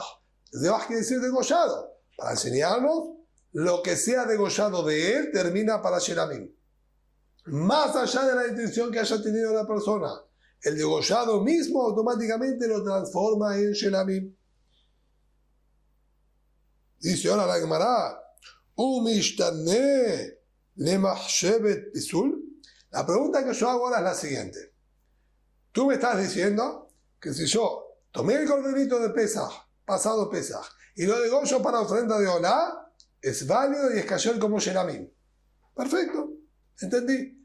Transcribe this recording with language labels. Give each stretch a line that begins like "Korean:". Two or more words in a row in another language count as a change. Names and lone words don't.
Spanish: Zebach quiere decir degollado. Para enseñarnos, lo que sea degollado de él termina para Shelamim. Más allá de la intención que haya tenido la persona. El degollado mismo automáticamente lo transforma en Shelamim. Dice ahora la Gemara,
Hebrew: ומשתנה למחשבת פסול.
Spanish: La pregunta que yo hago ahora es la siguiente. Tú me estás diciendo que si yo tomé el corderito de Pesach, pasado Pesach, y lo degollo para ofrenda de Olá, es válido y es kasher como Shelamim. Perfecto, entendí.